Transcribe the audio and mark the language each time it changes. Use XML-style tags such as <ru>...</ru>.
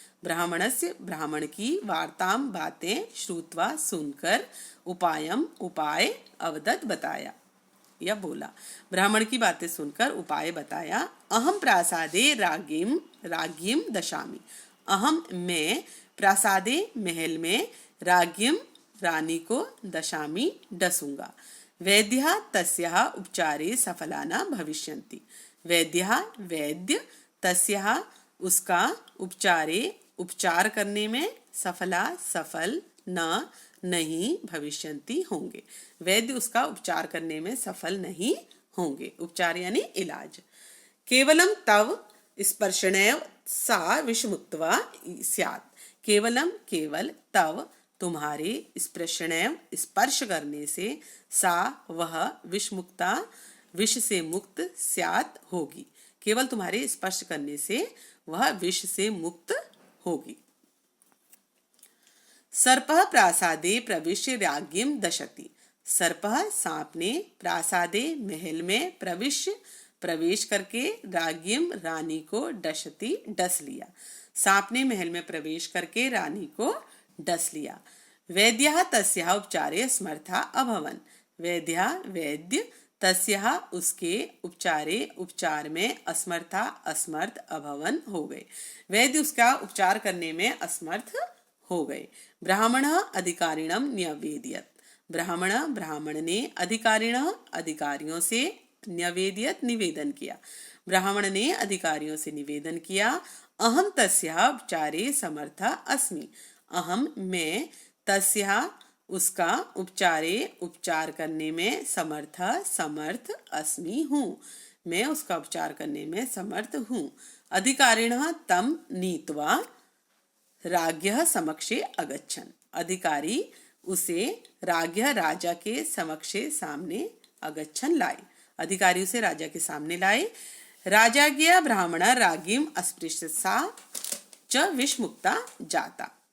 <hi>ब्राह्मण की वार्ताम बातें श्रुत्वा सुनकर उपाय अवदत् बताया या बोला। ब्राह्मण की बातें सुनकर उपाय बताया।</hi> <sa>अहम प्रासादे राज्ञीम दशामि।</sa> <hi>अहम मैं प्रासादे महल में राज्ञीम रानी को दशामि डसूंगा।</hi> <sa>वैद्यः तस्याः उपचारे सफला न भविष्यन्ति।</sa> <hi>वैद्य तस्याः उसका उपचार करने में सफल नहीं भविष्यन्ति होंगे। वैद्य उसका उपचार करने में सफल नहीं होंगे। उपचार यानी इलाज।</hi> <sa>केवलम तव स्पर्शनेव सा विषमुक्त्वा स्यात्।</sa> <hi>केवल तव तुम्हारे स्पर्श करने से सा वह विष से मुक्त स्यात् होगी। केवल तुम्हारे स्पर्श करने से वह विष से मुक्त होगी।</hi> <sa>सर्पः प्रासादे प्रविश्य राज्ञीं दशति।</sa> <hi>सर्पः सांप ने प्रासादे महल में प्रवेश करके राज्ञीं रानी को डस लिया। सांप ने महल में प्रवेश करके रानी को डस लिया।</hi> <sa>वैद्यः तस्याः उपचारे समर्था अभवन्।</sa> <hi>वैद्य तस्याः उसके उपचार में असमर्थ अभवन हो गए। वैद्य उसका उपचार करने में असमर्थ हो गए।</hi> <sa>ब्राह्मणः अधिकारिणं न्यवेदयत्।</sa> <hi>ब्राह्मण ने अधिकारियों से न्यवेदयत् निवेदन किया। ब्राह्मण ने अधिकारियों से निवेदन किया।</hi> <sa>अहम तस्याः उपचारे समर्था अस्मि।</sa> <hi>अहम मैं तस्याः उसका उपचार करने में समर्थ अस्मि हूँ। मैं उसका उपचार करने में समर्थ हूँ।</hi> <sa>अधिकारिणः तम नीत्वा राज्ञः समक्षे अगच्छन्।</sa> <hi>अधिकारी उसे राजा के सामने अगच्छन् लाए। अधिकारी उसे राजा के सामने लाए।</hi> <sa>राजाज्ञया ब्राह्मण राज्ञीम् अस्पृश्य सा च विषमुक्ता जाता।</sa>